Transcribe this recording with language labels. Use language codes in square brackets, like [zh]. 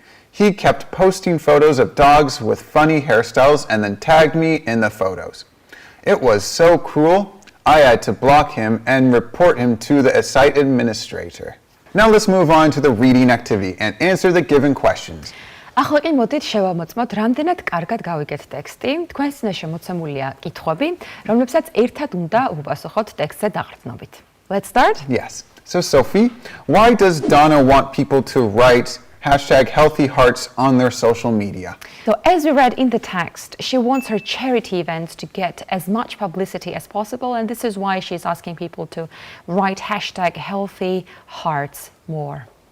[en] He kept posting photos of dogs with funny hairstyles and then tagged me in the photos. It was so cruel, I had to block him and report him to the site administrator. Now let's move on to the reading activity and answer the given questions. [ka] ახლა კი მოდით შევამოწმოთ, რამდენად კარგად გავიგეთ ტექსტი. თქვენ წინაშე მოცემულია კითხვები, რომლებსაც ერთად უნდა უპასუხოთ ტექსტზე დაყრდნობით. [en] Let's start? Yes. So Sophie, why does Donna want people to write hashtag healthy hearts on their social media. So as we read in the text, she wants her charity events to get as much publicity as possible, and this is why she's asking people to write hashtag healthy hearts more.